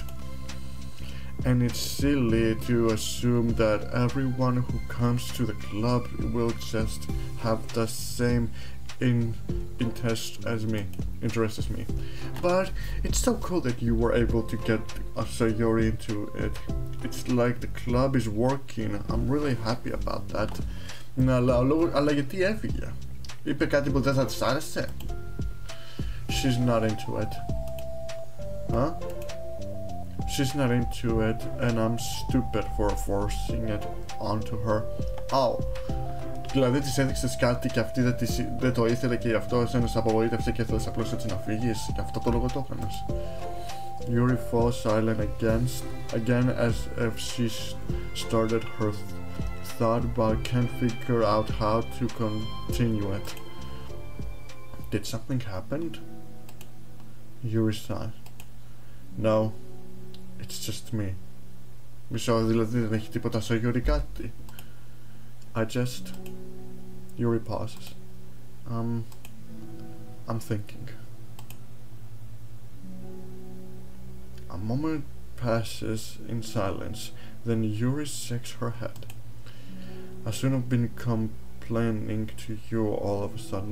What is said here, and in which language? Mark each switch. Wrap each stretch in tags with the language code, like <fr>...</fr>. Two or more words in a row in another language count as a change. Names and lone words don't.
<en>And it's silly to assume that everyone who comes to the club will just have the same interest as me. But it's so cool that you were able to get a Sayori into it. It's like the club is working. I'm really happy about that.</en> <el>Αλλά γιατί έφυγε? Είπε κάτι που δεν θα της άρεσε?</el> <en>She's not into it. Huh? She's not into it and I'm stupid for forcing it onto her. Oh.</en> <el>Δηλαδή της έδειξες κάτι και αυτή δεν το ήθελε και γι' αυτό εσένα σε απογοήτευσε και ήθελες απλώς έτσι να φύγεις? Γι' αυτό το λόγο το έκανες?</el> <en>Yuri falls silent again as if she started her thought but can't figure out how to continue it. Did something happen? Yuri sighed. No, it's just me.</en> <el>Μισό, δηλαδή δεν έχει τίποτα στο Yuri κάτι?</el> <en>I just... Yuri pauses. I'm thinking. A moment passes in silence, then Yuri shakes her head. I shouldn't have been complaining to you all of a sudden.</en>